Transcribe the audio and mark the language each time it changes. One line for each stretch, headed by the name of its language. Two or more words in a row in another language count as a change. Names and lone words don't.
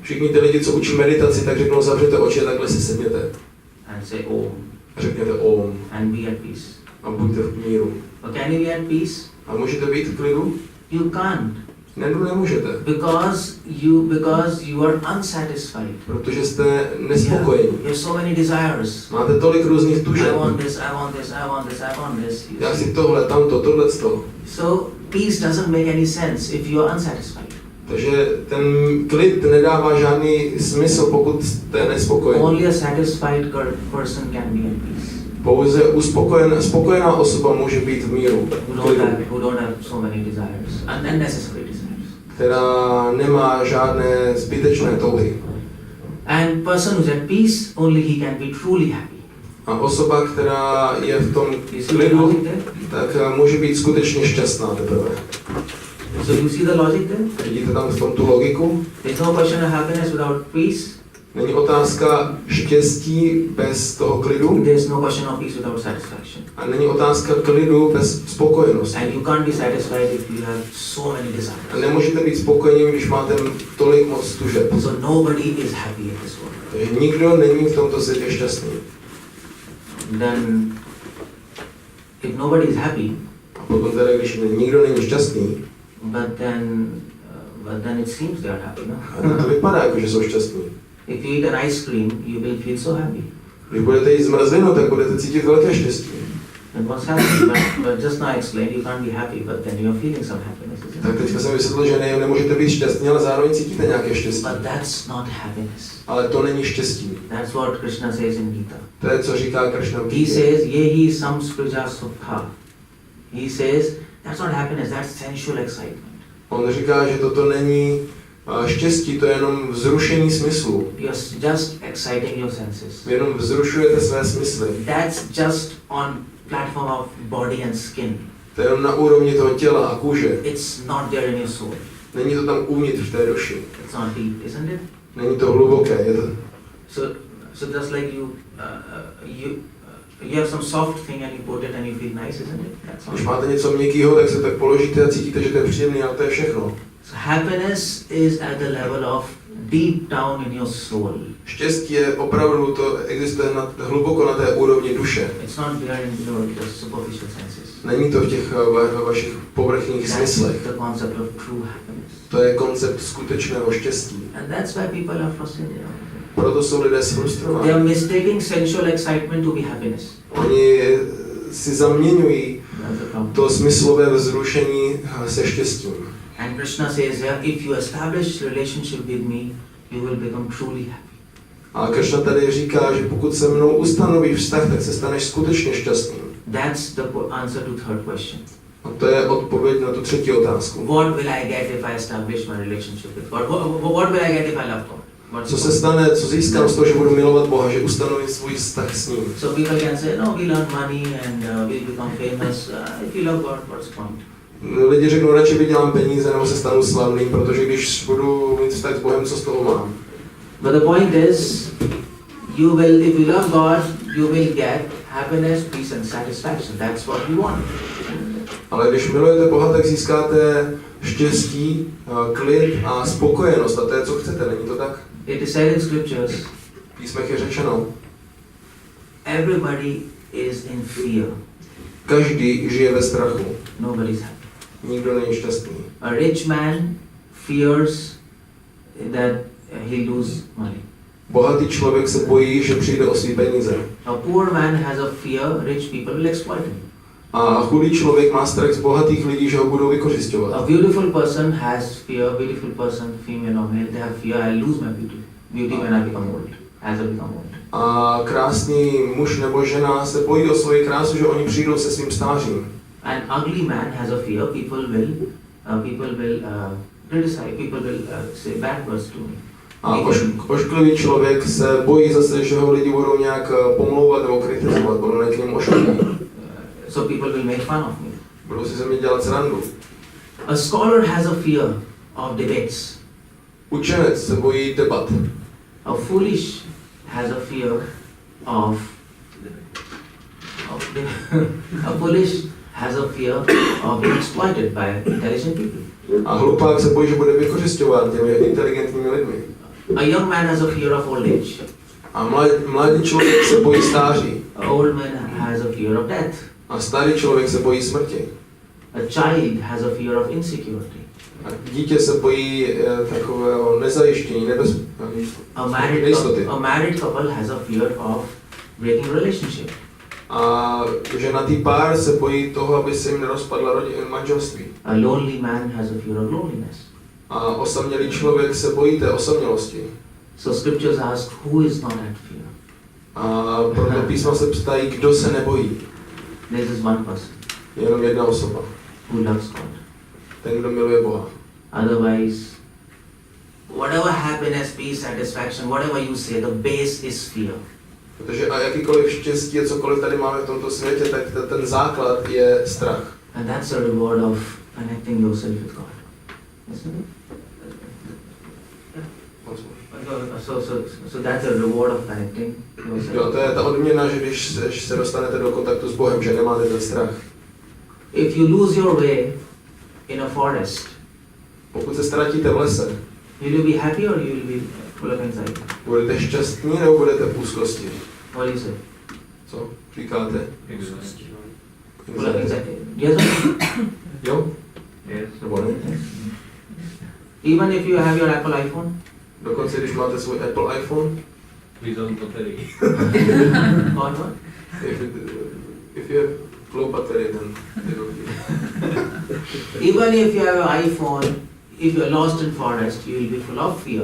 Czech: Všichni ty lidi, co učí meditaci, tak řeknou zavřete oči a takhle si sedněte.
English: And say Om.
Czech: A řekněte Om.
English: And be at peace.
Czech: A buďte v míru.
English: But can you be at peace?
Czech: A můžete být v klidu?
English: You can't.
Czech: Nemůžete.
English: Because you are unsatisfied.
Czech: Protože jste nespokojení.
English: You have so many desires.
Czech: Máte tolik různých tužeb.
English: I want this, I want this, I want this, I want this.
Czech: Já si tohle, tamto, tohleto.
English: So peace doesn't make any sense if you are unsatisfied.
Czech: Takže ten klid nedává žádný smysl, pokud jste nespokojený.
English: Only a satisfied person can be at peace.
Czech: Pouze spokojená osoba může být v míru.
English: Who don't have so many desires, unnecessary desires.
Czech: Která nemá žádné zbytečné touhy.
English: And person who's at peace, only he can be truly happy.
Czech: A osoba, která je v tom klidu, tak může být skutečně šťastná teprve.
English: So you see the logic there?
Czech: Vidíte tam v tom tu logiku?
English: There's no question of happiness without peace.
Czech: Není otázka štěstí bez toho klidu.
English: There's no question of peace without satisfaction.
Czech: A není otázka klidu bez spokojenosti.
English: And you can't be satisfied if you have so many desires.
Czech: A nemůžete být spokojení, když máte tolik moc tužeb.
English: So nobody is happy in this world.
Czech: Takže nikdo není v tomto světě šťastný.
English: Then, if nobody is happy,
Czech: A potom teda, když nikdo není šťastný,
English: but then it seems they are happy, no?
Czech: a to vypadá jako, že jsou šťastní.
English: If you eat an ice cream, you will feel so happy.
Czech: Když budete jíst zmrzlinu, tak budete cítit velké štěstí.
English: And what's happening? But just now I explained, you can't be happy, but then you're feeling some happiness, isn't
Czech: Tak
English: it?
Czech: teďka jsem vysvětlil, že nemůžete být šťastní, ale zároveň cítíte nějaké štěstí.
English: But that's not happiness.
Czech: Ale to není štěstí.
English: That's what Krishna says in Gita.
Czech: To je, co říká Krishna v
English: He
Czech: Gitě.
English: says,
Sanskrit: yehi samsprija sukha.
English: He says, that's not happiness, that's sensual excitement.
Czech: On říká, že toto není štěstí, to je jenom vzrušení smyslu.
English: You're just exciting your senses.
Czech: Vy jenom vzrušujete své smysly.
English: That's just on platform of body and skin.
Czech: To je jenom na úrovni toho těla a kůže.
English: It's not there in your soul.
Czech: Není to tam uvnitř v té duši.
English: It's not deep, isn't it?
Czech: Není to hluboké. Je to...
English: So just like you have some soft thing and you put it and you feel nice, isn't it? That's all.
Czech: Když máte něco měkkého, tak se tak položíte a cítíte, že to je příjemné, ale to je všechno.
English: So happiness is at the level of deep down in your soul.
Czech: Štěstí je opravdu, to existuje hluboko na té úrovni duše.
English: It's not there in your superficial senses.
Czech: Není to v těch vašich povrchních smyslech.
English: That's the concept of true happiness.
Czech: To je koncept skutečného štěstí.
English: And that's why people are frustrated.
Czech: Proto jsou lidé
English: They
Czech: sfrustrovaní.
English: are mistaking sensual excitement to be happiness.
Czech: Oni si zaměňují
English: That's the problem.
Czech: to smyslové vzrušení se štěstím.
English: And Krishna says here, if you establish relationship with me, you will become truly happy.
Czech: A Krishna tady říká, že pokud se mnou ustanoví vztah, tak se staneš skutečně šťastným.
English: That's the answer to third question.
Czech: A to je odpověď na tu třetí otázku.
English: What will I get if I establish my relationship with God? What will I get if I love God?
Czech: Co se stane, co získám z toho, že budu milovat Boha, že ustanovím svůj vztah s ním?
English: So people can say, no, we'll earn money and we'll become famous. If you love God, what's the point?
Czech: Lidi řeknou, radši vydělám peníze nebo se stanu slavným, protože když budu mít vztah s Bohem, co z toho mám?
English: But the point is, if you love God, you will get happiness, peace and satisfaction. That's what you want.
Czech: Ale když milujete Boha, tak získáte štěstí, klid a spokojenost. A to je, co chcete, není to tak?
English: It is said in scriptures,
Czech: V písmech je řečeno,
English: everybody is in fear.
Czech: každý žije ve strachu.
English: Nobody's happy.
Czech: Nikdo není šťastný.
English: A rich man fears that he'll lose money.
Czech: Bohatý člověk se bojí, že přijde o svý peníze.
English: A poor man has a fear rich people will exploit him.
Czech: A chudý člověk má strach z bohatých lidí, že ho budou vykořisťovat.
English: A beautiful person has fear, beautiful person, female or male, they have fear, I lose my beauty when I become old, as I become old.
Czech: A krásný muž nebo žena se bojí o svoji krásu, že oni přijdou se svým stářím.
English: An ugly man has a fear, people will criticize, people will say bad words to me.
Czech: A ošklivý člověk se bojí zase, že ho lidi budou nějak pomlouvat nebo kritizovat, budou k němu ošklivý.
English: So people will make fun of me.
Czech: Budou si ze mě dělat srandu.
English: A scholar has a fear of debates.
Czech: Učenec se bojí debat.
English: A foolish has a fear of a foolish has a fear of being exploited by intelligent people.
Czech: A hlupák se bojí, že bude vykořisťován těmi inteligentními lidmi.
English: A young man has a fear of old age.
Czech: A mladý člověk se bojí stáří.
English: A old man has a fear of death.
Czech: A starý člověk se bojí smrti.
English: A child has a fear of insecurity.
Czech: A dítě se bojí takového nezajištění, nejistoty.
English: A married couple has a fear of breaking relationship.
Czech: A ženatý pár se bojí toho, aby se jim nerozpadla manželství.
English: A lonely man has a fear of loneliness.
Czech: A osamělý člověk se bojí té osamělosti.
English: So scriptures ask, who is not at fear?
Czech: A proto písma se ptají, kdo se nebojí.
English: There is one person.
Czech: Jenom jedna osoba.
English: Who loves God.
Czech: Ten, kdo miluje Boha.
English: Otherwise, whatever happiness, peace, satisfaction, whatever you say, the base is fear.
Czech: Protože a jakýkoliv štěstí, cokoliv tady máme v tomto světě, tak ten základ je strach.
English: And that's the reward of connecting yourself with God. Isn't it? So that's the reward of connecting yourself.
Czech: Jo, to je ta odměna, že když se dostanete do kontaktu s Bohem, že nemáte ten strach.
English: If you lose your way in a forest,
Czech: pokud se ztratíte v lese,
English: will you be happy or you will be full of anxiety?
Czech: Budete šťastní nebo budete v úzkosti?
English: What do you say?
Czech: Co říkáte?
English: Full of anxiety. Yes or no?
Czech: Jo?
English: Yes.
Czech: Nebo ne?
English: Even if you have your Apple iPhone?
Czech: Dokonce když máte svůj Apple iPhone?
English: Without battery. Or what? If you have low battery, then it will be. Even if you have an iPhone, if you are lost in forest, you will be full of fear.